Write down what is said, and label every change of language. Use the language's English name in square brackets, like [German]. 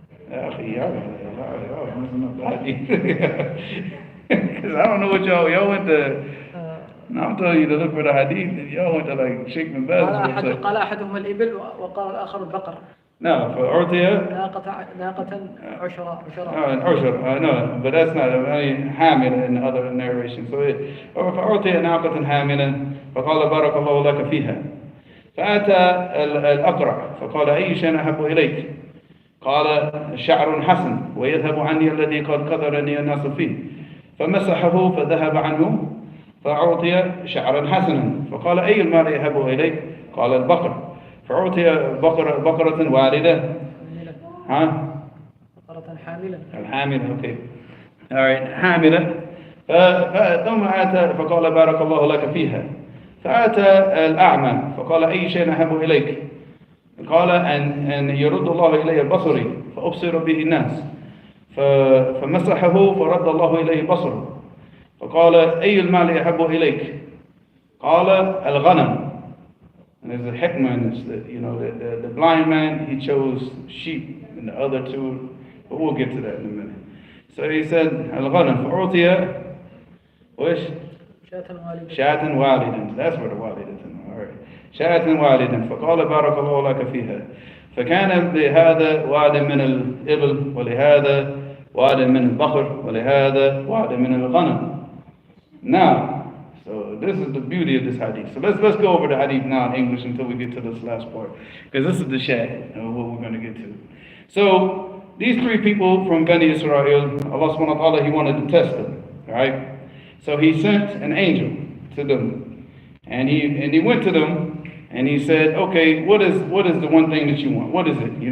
[Arabic] يا أخي [English] y'all messing up the hadith. Because I don't know what y'all went to. No, I'm telling you to look for the hadith, and y'all went to like Sheikh bin Baz. [Arabic] قال أحدهم الإبل وقال الآخر البقر. [English] No, for Urtiya. [Arabic] ناقة عشرة. [English] No, but that's not. I mean, Hamila in the other narration. So for Urtiya [Arabic] ناقة حاملة فقال بارك الله لك فيها. فأتى الأقرع فقال أي شيء أحب إليك؟ قال شعر حسن ويذهب عني الذي قد قدرني الناس فيه. فمسحه فذهب عنه فأعطي شعرا حسنا فقال أي المال يهب إليك؟ قال البقر فأعطي بقرة والدة. حاملة. ها؟ بقرة حاملة. الحاملة. [English] Okay. Alright. [Arabic] حاملة. ثم أتى فقال بارك الله لك فيها. فأتى الأعمى فقال أي شيء أحب إليك؟ قال أن يرد الله إلي بصري فأبصر به الناس. فمسحه فرد الله إليه بصره. فقال أي المال أحب إليك؟ قال الغنم. [English] And there's a hikmah, the blind man, he chose sheep, and the other two, but we'll get to that in a minute. So he said, al-ghanam, fa'utiya, wish? [Arabic] Shatan walidan. [English] That's where the walidan is. Alright. [Arabic] Shatan walidan. فقال بارك الله لك فيها. فكان لهذا واد من الإبل ولهذا واد من البقر ولهذا واد من الغنم. [English] Now, so this is the beauty of this hadith. So let's go over the hadith now in English until we get to this last part, because this is the shahid of what we're going to get to. So these three people from Bani Israel, Allah subhanahu wa ta'ala, He wanted to test them. Right? So He sent an angel to them, and he went to them and he said, okay, what is the one thing that you want? What is it?